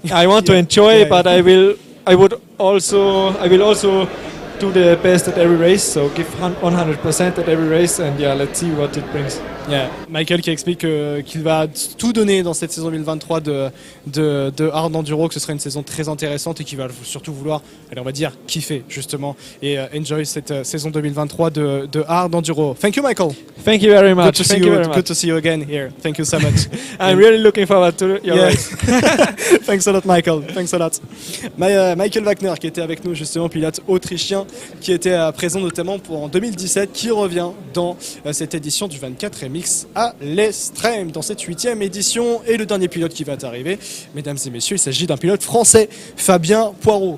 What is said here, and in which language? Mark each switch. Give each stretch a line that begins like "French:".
English: I want to enjoy, but I will also do the best at every race, so give 100% at every race, and yeah, let's see what it brings. Yeah.
French: Michael qui explique qu'il va tout donner dans cette saison 2023 de hard enduro, que ce sera une saison très intéressante et qu'il va surtout vouloir, allez, on va dire, kiffer justement et enjoy cette saison 2023 de hard enduro.
English: Thank you, Michael. Thank you very much. Good to see you again here. Thank you so much. I'm really looking forward to your race. Thanks a lot, Michael. Thanks a lot.
French: Michael Wagner qui était avec nous justement, pilote autrichien qui était présent notamment en 2017, qui revient dans cette édition du 24 MX à l'Estrem, dans cette 8e édition. Et le dernier pilote qui va arriver, mesdames et messieurs, il s'agit d'un pilote français, Fabien Poirot.